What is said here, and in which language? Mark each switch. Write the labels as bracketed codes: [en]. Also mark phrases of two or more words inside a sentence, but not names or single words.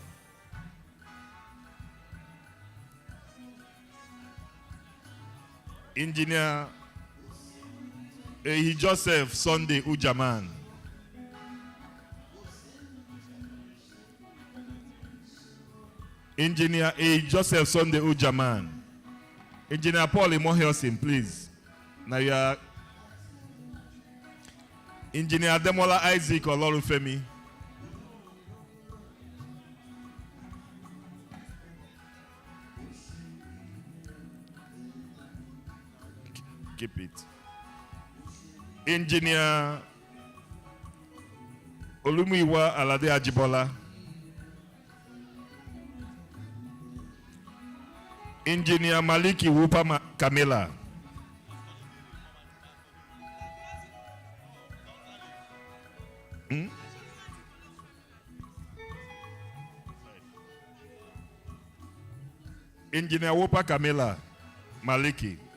[en] Engineer Joseph Sunday Ujaman. Engineer Joseph Sunday Ujaman. Engineer Paul Imohiosin, please. Now you are Engineer Demola Isaac Olorufemi. Keep it. Engineer Olumuyiwa Alade Ajibola. Engineer Maliki Wupa Kamila. Engineer Wupa Kamila Maliki.